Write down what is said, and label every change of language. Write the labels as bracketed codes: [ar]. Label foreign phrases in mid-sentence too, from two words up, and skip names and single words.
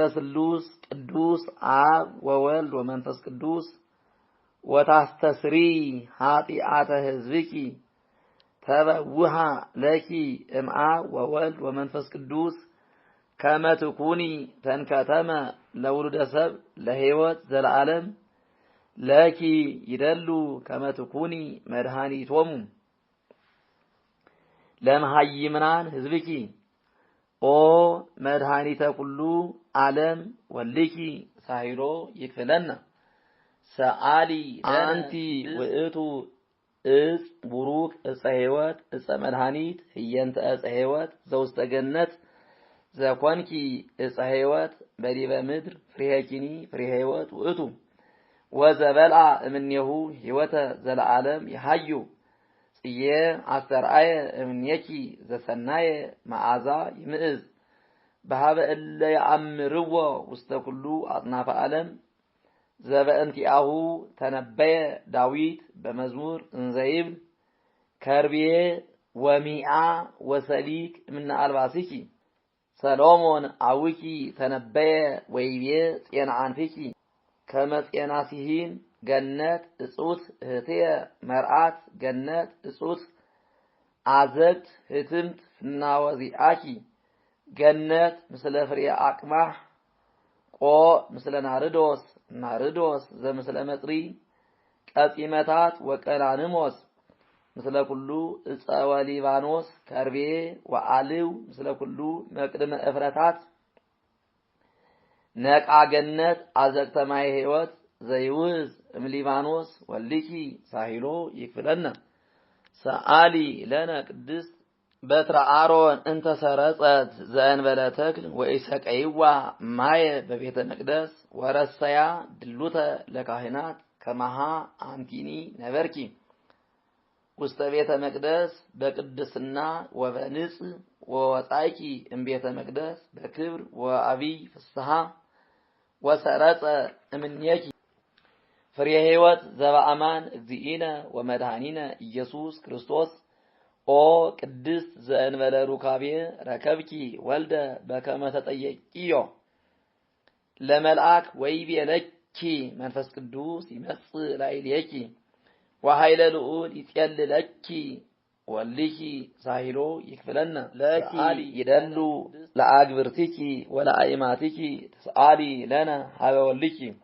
[gez] ስሉስ ቅዱስ አብ ወወልድ ወመንፈስ ቅዱስ ወታስተስሪ ኃጢአተ ሕዝብኪ ተበውሃ ለኪ እምአብ ወወልድ ወመንፈስ ቅዱስ ከመ ትኩኒ ተንከተመ ለውሉደ ሰብ ለሕይወት ዘለዓለም ለኪ ይደሉ ከመ ትኩኒ መድኃኒቶሙ ለመሐይምናን ሕዝብኪ ኦ መድኃኒተ ኩሉ ዓለም ወልኪ ሳሂሎ ይክፍለነ ሰአሊ አንቲ ውእቱ እጽ ቡሩክ እፀ ሕይወት እፀ መድኃኒት ህየንተ እፀ ሕይወት ዘውስተ ገነት ዘኮንኪ እፀ ሕይወት በዲበ ምድር ፍሬሄኪኒ ፍሬ ሕይወት ውእቱ ወዘበልዓ እምኔሁ ሕይወተ ዘለዓለም ይሃዩ ጽዬ አስተርአየ እምኔኪ ዘሰናየ መዓዛ ይምዕዝ በሃበ እለ ይአምርዎ ውስተ ኩሉ አጽናፈ ዓለም ዘበእንቲአሁ ተነበየ ዳዊት በመዝሙር እንዘይብል ከርቤ ወሚአ ወሰሊክ እምነ አልባሲኪ ሰሎሞን አውኪ ተነበየ ወይቤ ጤና አንፊኪ ከመ ጤና ሲሂን ገነት እጹት እህትየ መርዓት ገነት እጹት አዘግት ህትምት ፍናወዚአኪ ገነት ምስለ ፍሬ አቅማህ ቆ ምስለ ናርዶስ ናርዶስ ዘምስለ መጽሪ ቀጺመታት ወቀላንሞስ ምስለ ኩሉ እፀወ ሊባኖስ ከርቤ ወአልው ምስለ ኩሉ መቅድመ እፍረታት ነቃ ገነት አዘቅተ ማይ ሕይወት ዘይውዝ እምሊባኖስ ወልኪ ሳሂሎ ይክፍለነ ሰአሊ ለነ ቅድስት በትረ አሮን እንተ ሰረጸት ዘእንበለ ተክል ወኢሰቀይዋ ማየ በቤተ መቅደስ ወረሰያ ድሉተ ለካህናት ከመሃ አንቲኒ ነበርኪ ውስተ ቤተ መቅደስ በቅድስና ወበንጽ ወወጣይኪ እምቤተ መቅደስ በክብር ወአቢይ ፍስሐ ወሰረጸ እምኔኪ ፍሬ ሕይወት ዘበአማን እግዚእነ ወመድኃኒነ ኢየሱስ ክርስቶስ ኦ ቅድስት ዘእንበለ ሩካቤ ረከብኪ ወልደ በከመ ተጠየቂዮ ለመልአክ ወይቤለኪ መንፈስ ቅዱስ ይመጽእ ላዕሌኪ ወኃይለ ልዑል ይጼልለኪ ወልኪ ሳይሎ ይክፍለነ ለኪ ይደሉ ለአግብርቲኪ ወለአይማቲኪ ተስአሊ ለነ ሀበ ወልኪ